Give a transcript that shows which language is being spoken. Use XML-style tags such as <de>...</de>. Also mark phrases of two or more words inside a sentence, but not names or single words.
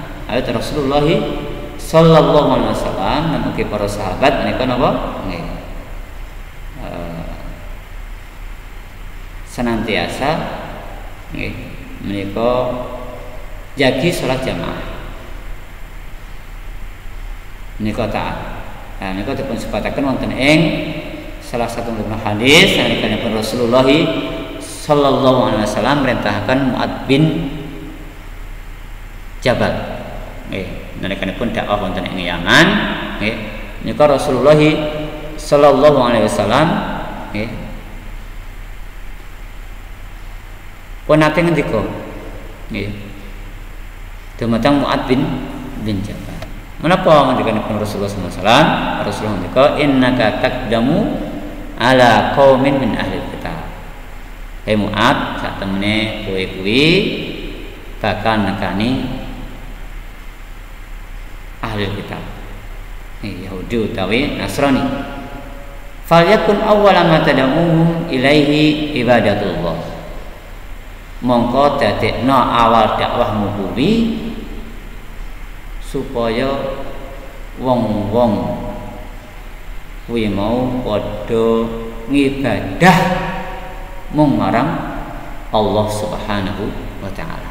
<jv>Ayat Rasulullah</jv> <ar>sallallahu alaihi wasallam</ar> <jv>lan ugi para sahabat menika napa nggih senantiasa nggih menika jagi salat jamaah menika taat. Nah menika dipun sebataken wonten ing salah satu hadis sanesipun Rasulullah</jv> <ar>sallallahu alaihi wasallam</ar> <jv>merintahaken Mu'adz bin Jabal nggih nalikanipun dakwah wonten ing Yaman nggih menika Rasulullah</jv> <ar>sallallahu alaihi wasallam</ar> <jv>nggih pun nate ngendika nggih dumateng Mu'adz bin Jabal. Menapa ngendikanipun Rasulullah</jv> <ar>sallallahu alaihi wasallam?</ar> <jv>Rasulullah ngendika</jv> <ar>innaka taqdamu ala qaumin min ahli kitab.</ar> <jv>Hei Mu'adz, sak temene kowe kuwi bakal nekani ahli kitab. Yahudi utawi Nasrani.</jv> <ar>Falyakun awwala ma tad'uhum ilaihi ibadatullah.</ar> <jv>Mongko dadekno awal dakwahmu kuwi supaya wong-wong kuwi mau padha ngibadah mung marang</jv> <ar>Allah Subhanahu wa taala.</ar>